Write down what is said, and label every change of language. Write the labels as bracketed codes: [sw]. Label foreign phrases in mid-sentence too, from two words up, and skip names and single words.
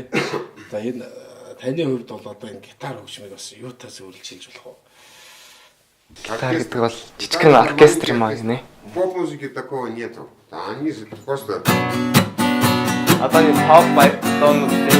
[mn] Одоо энэ таны хувьд бол одоо энэ гитар хөгжмийг бас юутаа зүйрлж хэлж болох вэ? Гитар гэдэг бол жижигхэн оркестр юм аа гинэ. [ru] Поп-музыки такого нету. Они же просто... [mn] Одоо энэ pop байдлын